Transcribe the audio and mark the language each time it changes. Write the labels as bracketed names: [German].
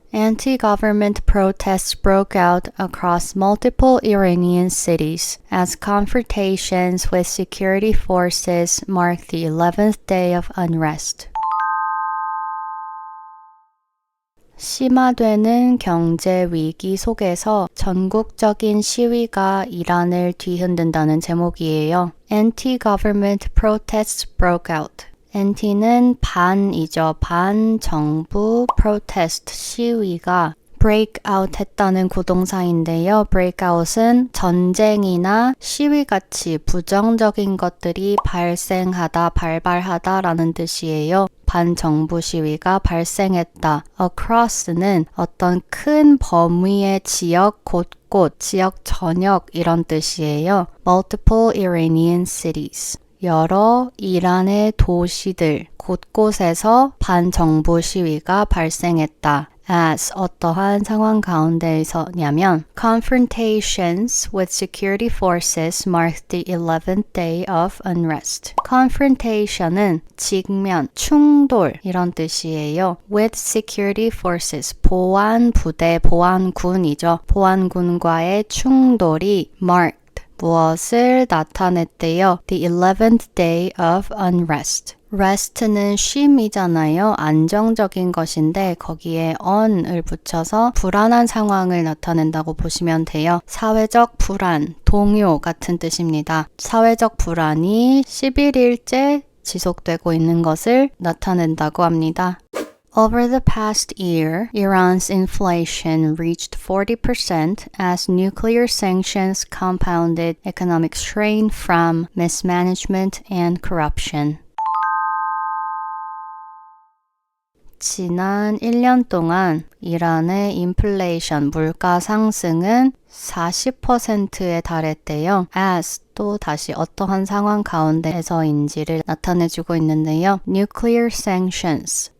[English] Anti-government protests broke out across multiple Iranian cities as confrontations with security forces marked the 11th day of unrest. [Korean] 심화되는 경제 위기 속에서 전국적인 시위가 이란을 뒤흔든다는 제목이에요. [English] Anti-government protests broke out. [Korean] Anti는 반이죠. 반정부 protest 시위가 break out 했다는 구동사인데요. break out은 전쟁이나 시위같이 부정적인 것들이 발생하다, 발발하다 라는 뜻이에요. 반정부 시위가 발생했다. across는 어떤 큰 범위의 지역 곳곳, 지역 전역 이런 뜻이에요. [English] multiple Iranian cities. [Korean] 여러 이란의 도시들, 곳곳에서 반정부 시위가 발생했다. [English] as [Korean] 어떠한 상황 가운데에서냐면 [English] confrontations with security forces marked the 11th day of unrest. [Korean] confrontation은 직면, 충돌 이런 뜻이에요. [English] with security forces, [Korean] 보안 부대, 보안군이죠. 보안군과의 충돌이 marked 무엇을 나타냈대요? [English] The 11th day of unrest. [Korean] rest는 쉼이잖아요. 안정적인 것인데 거기에 on을 붙여서 불안한 상황을 나타낸다고 보시면 돼요. 사회적 불안, 동요 같은 뜻입니다. 사회적 불안이 11일째 지속되고 있는 것을 나타낸다고 합니다. [English] Over the past year, Iran's inflation reached 40% as nuclear sanctions compounded economic strain from mismanagement and corruption. [Korean] 지난 1년 동안 이란의 인플레이션, 물가 상승은 40%에 달했대요. as 또 다시 어떠한 상황 가운데에서인지를 나타내주고 있는데요. [English] Nuclear sanctions.